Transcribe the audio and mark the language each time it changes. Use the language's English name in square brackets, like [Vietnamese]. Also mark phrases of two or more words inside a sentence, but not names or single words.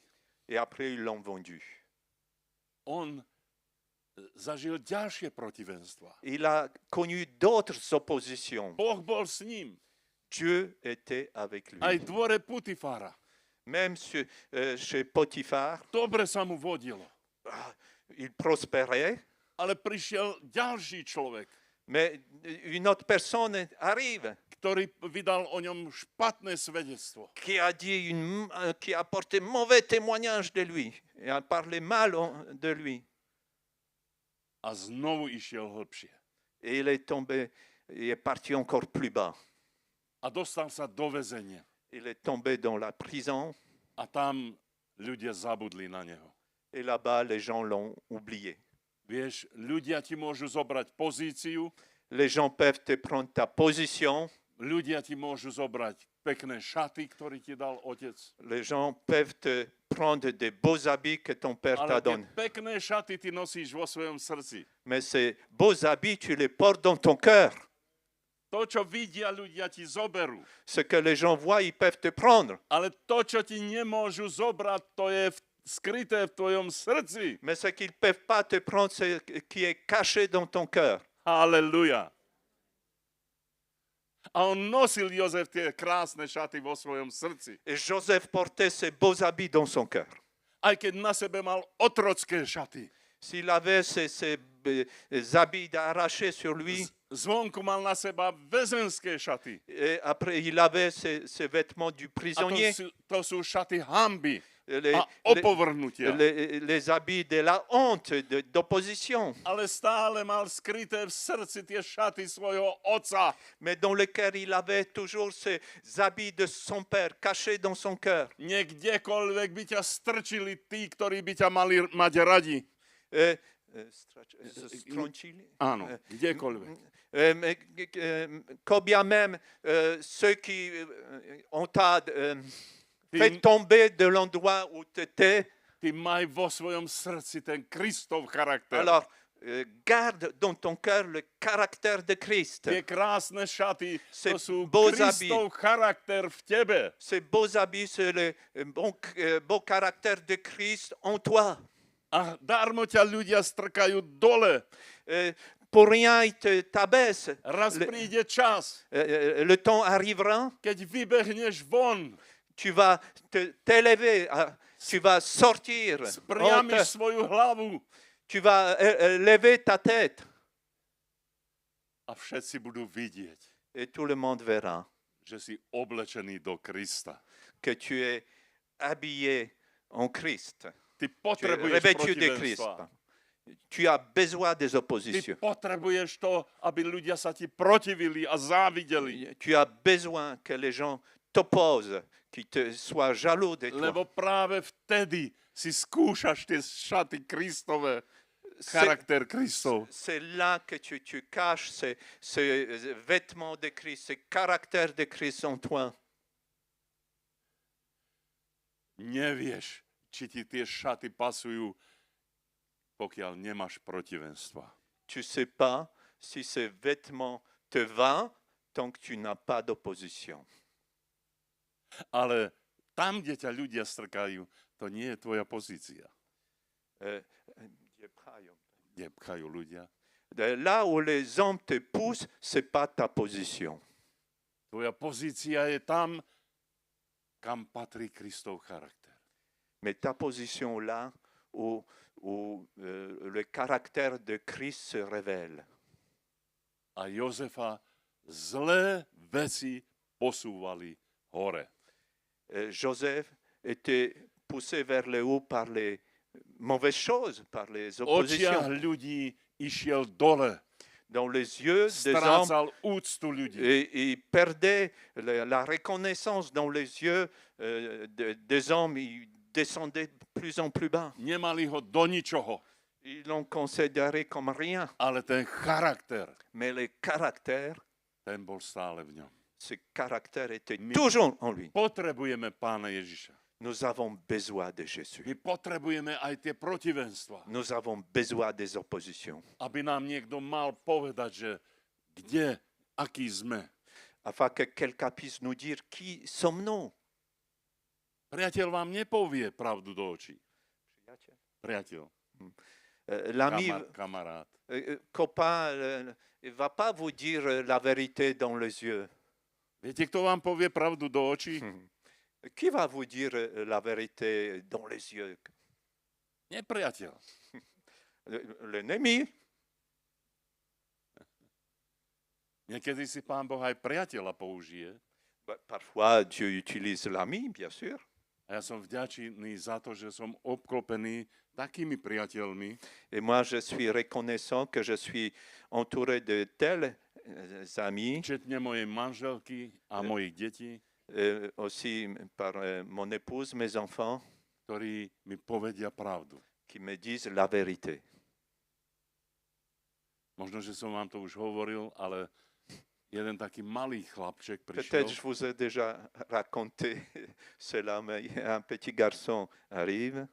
[French] Et après, ils l'ont vendu. [Slovak] On zažil ďalšie protivenstva. [French] Il a connu d'autres oppositions. [Slovak] Boh bol s ním. [French] Dieu était avec lui. [Slovak] Aj v dvore Putifára. [French] Même chez Potiphar, [Slovak] Dobre sa mu vodilo. [French] il prospérait, [Slovak] Ale prišiel ďalší človek, [French] mais une autre personne arrive [Slovak] ktorý vydal o ňom špatné svedectvo. [French] qui qui a porté mauvais témoignage de lui et a parlé mal de lui. [Slovak] A znovu išiel hlbšie. [French] Et il est tombé, il est parti encore plus bas. [Slovak] A dostal sa do väzenia. [French] Il est tombé dans la prison [Slovak] A tam ľudia zabudli na neho. [French] et là-bas, les gens l'ont oublié. [Slovak] Vieš, ľudia ti môžu zobrať pozíciu, [French] Les gens peuvent te prendre ta position, [Slovak] ľudia ti môžu zobrať pekné šaty, ktoré ti dal otec. [French] les gens peuvent te prendre des beaux habits que ton père [Slovak] Ale [French] t'a [Slovak] tie [French] donnés. [Slovak] pekné šaty ty nosíš vo svojom srdci. [French] Mais ces beaux habits, tu les portes dans ton cœur. [Slovak] To, čo vidia ľudia, ti zoberú. [French] Ce que les gens voient, ils peuvent te prendre. [Slovak] Ale to, čo ti nemôžu zobrať, to je skryté v tvojom srdci. [French] Mais ce qu'ils ne peuvent pas te prendre, c'est ce qui est caché dans ton cœur. [Slovak] Halleluja. A on nosil Jozef tie krásne šaty vo svojom srdci. [French] Et Joseph portait ses beaux habits dans son cœur. [Slovak] Aj keď na sebe mal otrocké šaty. [French] S'il avait ces habits arrachés sur lui, [Slovak] Zvonku mal na seba väzenské šaty. [French] et après il avait ces vêtements du [Slovak] A [French] prisonnier, [Slovak] to sú šaty hanby [French] les, [Slovak] a opovrhnutia. [French] les habits de la honte, d'opposition, [Slovak] Ale stále mal skryté v srdci tie šaty svojho otca. [French] mais dans lequel il avait toujours ces habits de son père cachés dans son cœur. [Slovak] Niekdekoľvek by ťa strčili tí, ktorí by ťa mali mať radi. Stroncili. Áno, kdekoľvek. [French] Quand bien même ceux qui ont fait tomber de l'endroit où tu étais, [Slovak] Ty maj vo svojom srdci ten Kristov charakter. [French] alors garde dans ton cœur le caractère de Christ. [Slovak] Tie krásne šaty, [French] Ces [Slovak] to sú [French] beaux [Slovak] Kristov charakter v tebe. [French] Ces beaux habits, c'est le beau caractère de Christ en toi. [Slovak] A darmo ťa ľudia strkajú dole. [French] Pour rien, ils t'abaissent. [Slovak] Raz príde čas, [French] Le temps arrivera, [Slovak] keď vybehneš von, [French] tu vas t'élever, tu vas sortir, [Slovak] spriamiš svoju hlavu [French] tu vas lever ta tête [Slovak] a všetci budú vidieť, [French] et tout le monde verra [Slovak] že si oblečený do Krista. [French] que tu es habillé en Christ. [Slovak] Ty [French] Tu es [Slovak] potrebuješ [French] revêtu de Christ. [Slovak] protivenstva. [French] Tu as besoin des [Slovak] Ty [French] oppositions. [Slovak] potrebuješ to, aby ľudia sa ti protivili a závideli. [French] Tu as besoin que les gens t'opposent, qu'ils soient jaloux de toi. [Slovak] Lebo práve vtedy si skúšaš tie šaty Kristové, charakter Kristov. [French] C'est là que tu caches ces vêtements de Christ, ce caractère de Christ en toi. [Slovak] Nevieš, či ti tie šaty pasujú, pokiaľ nemáš protivenstva. [French] Tu ne sais pas si ces vêtements te vont tant que tu n'as pas d'opposition. [Slovak] Ale tam, kde ťa ľudia strkajú, to nie je tvoja pozícia. Kde pchajú ľudia. [French] Là où les hommes te poussent, ce n'est pas ta position. [Slovak] Tvoja pozícia je tam, kam patrí Kristov charakter. [French] Mais ta position là où le caractère de Christ se révèle. [Slovak] A Jozefa zlé veci posúvali hore. [French] Joseph était poussé vers le haut par les mauvaises choses, par les [Slovak] Očiach [French] oppositions. [Slovak] ľudí išiel dole. [French] dans les yeux des hommes [Slovak] strácal úctu ľudí. [French] et il perdait la reconnaissance dans les yeux des hommes. Il descendait de plus en plus bas. [Slovak] Nemali ho do ničoho, [French] Ils l'ont considéré comme rien. [Slovak] ale ten charakter, [French] Mais le caractère, [Slovak] ten bol stále v ňom. [French] ce caractère était Mais- toujours en lui. [Slovak] Potrebujeme Pána Ježiša. [French] Nous avons besoin de Jésus. [Slovak] My potrebujeme aj tie protivenstva, [French] Nous avons besoin des oppositions. [Slovak] aby nám niekto mal povedať, že kde, aký sme. [French] Afin que quelqu'un puisse nous dire qui sommes-nous. [Slovak] Priateľ vám nepovie pravdu do očí. Priateľ, [French] L'ami, [Slovak] kamarát. [French] copain, il ne va pas vous dire la vérité dans les yeux. [Slovak] Viete, kto vám povie pravdu do očí? [French] Qui va vous dire la vérité dans les yeux? [Slovak] Nepriateľ. [French] L'ennemi. [Slovak] Niekedy si Pán Boh aj priateľa použije. [French] Parfois, Dieu utilise l'ami, bien sûr. [Slovak] A ja som vďačný za to, že som obklopený takými priateľmi, [French] Et moi, je suis reconnaissant que je suis entouré de tels amis, [Slovak] včetne mojej manželky a mojich detí, [French] aussi par mon épouse, mes enfants, [Slovak] ktorí mi povedia pravdu. [French] qui me disent la vérité. [Slovak] Možno, že som vám to už hovoril, ale jeden taký malý chlapček prišiel [French] Peut-être je vous ai déjà raconté cela, mais un petit garçon arrive